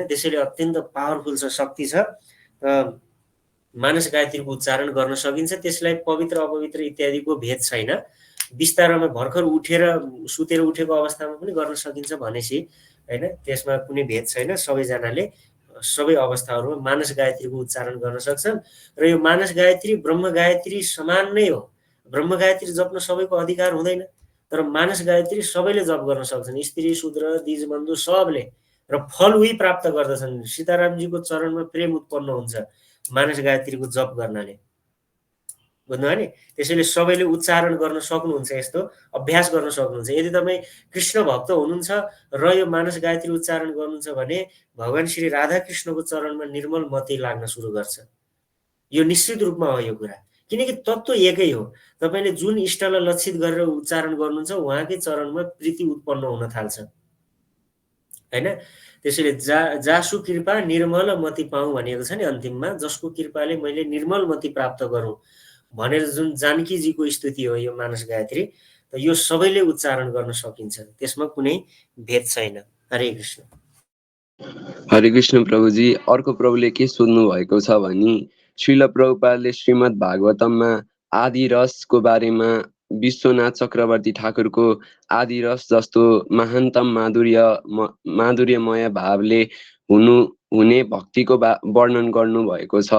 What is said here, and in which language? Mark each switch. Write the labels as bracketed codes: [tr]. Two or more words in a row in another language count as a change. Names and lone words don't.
[ne] त्यसैले अत्यन्त पावरफुल छ, शक्ति छ। मानस गायत्रीको उच्चारण गर्न सकिन्छ, त्यसलाई पवित्र अपवित्र इत्यादिको भेद छैन। बिस्तारामा भर्खर उठेर सुतेर उठेको अवस्थामा पनि गर्न सकिन्छ भनेपछि होइन, त्यसमा कुनै भेद छैन। सबैजनाले सबै अवस्थाहरूमा मानस गायत्रीको उच्चारण गर्न सक्छन्। र यो मानस गायत्री ब्रह्म गायत्री समान नै हो। ब्रह्म गायत्री जप्न सबैको अधिकार हुँदैन, तर मानस गायत्री सबैले जप गर्न सक्छन्, स्त्री शूद्र दिजबन्धु सबले। र फल उही प्राप्त गर्दछन्। सीतारामजीको चरणमा प्रेम उत्पन्न हुन्छ मानस गायत्रीको जप गर्नाले, बुझ्नुभयो नि। त्यसैले सबैले उच्चारण गर्न सक्नुहुन्छ, यस्तो अभ्यास गर्न सक्नुहुन्छ। यदि तपाईँ कृष्ण भक्त हुनुहुन्छ र यो मानस गायत्री उच्चारण गर्नुहुन्छ भने भगवान श्री राधाकृष्णको चरणमा निर्मल मति लाग्न सुरु गर्छ। यो निश्चित रूपमा हो यो कुरा, किनकि तत्त्व एकै हो। तपाईँले जुन इष्टलाई लक्षित गरेर उच्चारण गर्नुहुन्छ उहाँकै चरणमा प्रीति उत्पन्न हुन थाल्छ होइन। त्यसैले [awa] जासु कृपा निर्मल मति पाऊँ [ne] भनिएको छ नि अन्तिममा, जसको कृपाले मैले निर्मल मति प्राप्त गरौँ भनेर जुन जानकीजीको स्तुति हो यो मानस गायत्री। त यो सबैले उच्चारण गर्न सकिन्छ, त्यसमा कुनै भेद छैन। हरे कृष्ण। हरे कृष्ण प्रभुजी। अर्को प्रभुले के सोध्नु भएको छ भने श्रील प्रभुपादले श्रीमद् भागवतममा आदि रसको बारेमा विश्वनाथ चक्रवर्ती ठाकुरको आदि रस जस्तो महानतम माधुर्यमय भावले हुने भक्तिको वर्णन गर्नु भएको छ।